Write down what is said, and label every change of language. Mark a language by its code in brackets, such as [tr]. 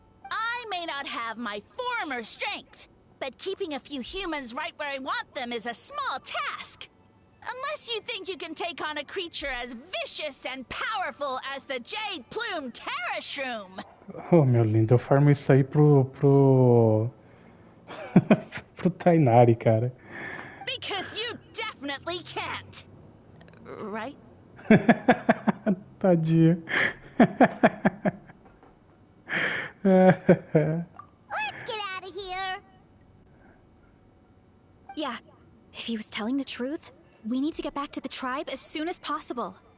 [en] I may not have my former strength, but keeping a few humans right where I want them is a small task. Unless you think you can take on a creature as vicious and powerful as the Jade Plume Terra Shroom. [pt] Oh, meu lindo, eu farmo isso aí pro Tainari, cara. [en] Because you definitely can't. Right? [pt] Tadinha. [en] Let's get out of here. Yeah, if he was telling the truth, we need to get back to the tribe as soon as possible.